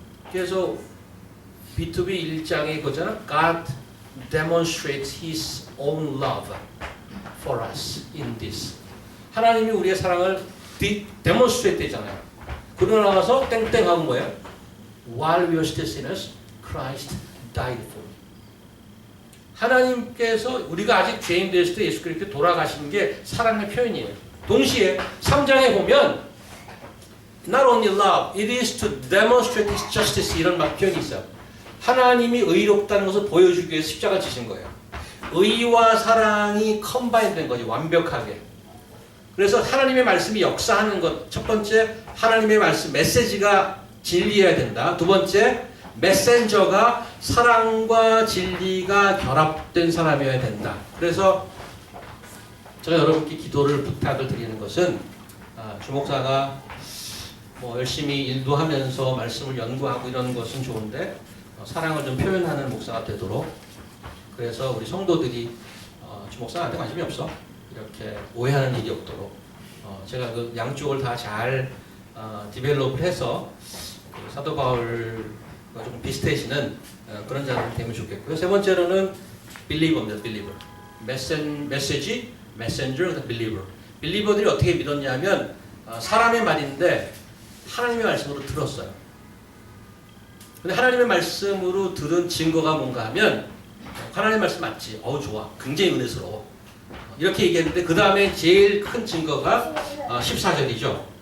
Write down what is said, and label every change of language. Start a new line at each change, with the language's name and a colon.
Korean: 그래서 B2B 1장에 그거잖아.
English: God demonstrates His own love for us in this.
Korean: 하나님이 우리의 사랑을 demonstrate 되잖아요. 그러고 나가서 땡땡하고 뭐예요?
English: While we are still sinners, Christ died for me.
Korean: 하나님께서 우리가 아직 죄인 됐을 때 예수 그리스도 돌아가신 게 사랑의 표현이에요. 동시에 3장에 보면
English: not only love, it is to demonstrate His justice
Korean: 이런 표현이 있어요. 하나님이 의롭다는 것을 보여주기 위해서 십자가를 지신 거예요. 의와 사랑이 컴바인 된 거지 완벽하게. 그래서 하나님의 말씀이 역사하는 것 첫 번째 하나님의 말씀 메시지가 진리해야 된다. 두 번째 메신저가 사랑과 진리가 결합된 사람이어야 된다. 그래서 제가 여러분께 기도를 부탁을 드리는 것은 주목사가 뭐 열심히 일도 하면서 말씀을 연구하고 이런 것은 좋은데 사랑을 좀 표현하는 목사가 되도록 그래서 우리 성도들이 주목사한테 관심이 없어 이렇게 오해하는 일이 없도록 제가 그 양쪽을 다 잘 디벨롭을 해서 그 사도 바울과 좀 비슷해지는 그런 자들이 되면 좋겠고요. 세 번째로는 believer입니다.
English: believer. 메시지, messenger, believer.
Korean: believer들이 어떻게 믿었냐면 사람의 말인데 하나님의 말씀으로 들었어요. 근데 하나님의 말씀으로 들은 증거가 뭔가 하면 하나님 말씀 맞지? 좋아. 굉장히 은혜스러워. 이렇게 얘기했는데 그 다음에 제일 큰 증거가 14절이죠.